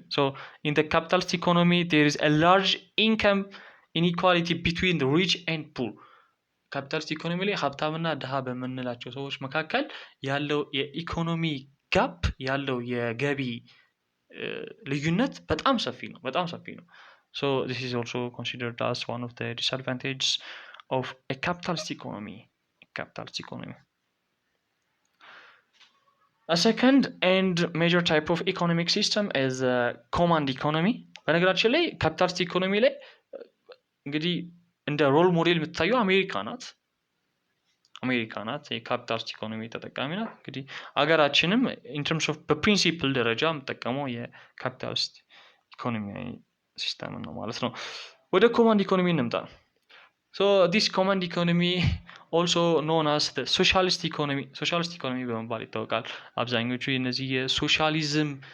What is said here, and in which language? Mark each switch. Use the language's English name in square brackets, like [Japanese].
[English] So in the capitalist economy there is a large income inequality between the rich and poor. [Amharic] ካፒታሊስት ኢኮኖሚ ላይ ሀብታምና ድሃ በምንላቸው ሰዎች መካከል ያለው የኢኮኖሚ ጋፕ ያለው የገቢ ልዩነት በጣም ሰፊ ነው። [English] So this is also considered as one of the disadvantages of a capitalist economy. A second and major type of economic system is command economy. [Amharic] በነገራችን ላይ ካፒታሊስት ኢኮኖሚ ላይ እንግዲህ እንደ ሮል ሞዴል የምትታየው አሜሪካ ናት የካፒታሊስት ኢኮኖሚ ተጠቃሚ ናት። እንግዲህ አገራችንም [English] in terms of [Amharic] በፕሪንሲፕል ደረጃ የምጠቀመው የካፒታሊስት ኢኮኖሚ ሲስተም ነው ማለት ነው። ወደ ኮማንድ ኢኮኖሚ እንምጣ። [English] So this command economy also known as the socialist economy [Amharic] በመባል ይታወቃል። አብዛኞቹ የነዚህ የሶሻሊዝም